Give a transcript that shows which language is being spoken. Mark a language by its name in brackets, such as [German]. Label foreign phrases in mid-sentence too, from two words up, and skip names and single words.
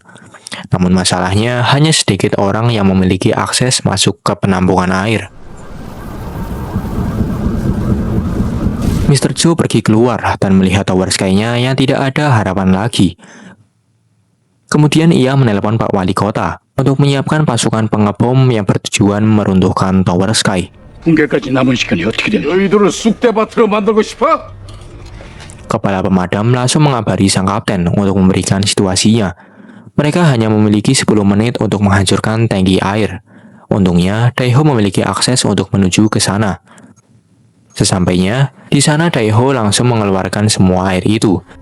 [Indonesian] Namun masalahnya hanya sedikit orang yang memiliki akses masuk ke penampungan air. Mr. Joe pergi keluar dan melihat Tower Sky-nya yang tidak ada harapan lagi. Kemudian ia menelepon Pak Wali Kota untuk menyiapkan pasukan pengebom yang bertujuan meruntuhkan Tower Sky. [Korean] 붕괴까지 남은 시간이 어떻게 되냐? 너희들을 쑥대밭으로 만들고 싶어? [Indonesian] Kepala pemadam langsung mengabari sang kapten untuk memberikan situasinya. Mereka hanya memiliki 10 menit untuk menghancurkan tangki air. Untungnya, Daiho memiliki akses untuk menuju ke sana. Sesampainya, di sana Daiho langsung mengeluarkan semua air itu.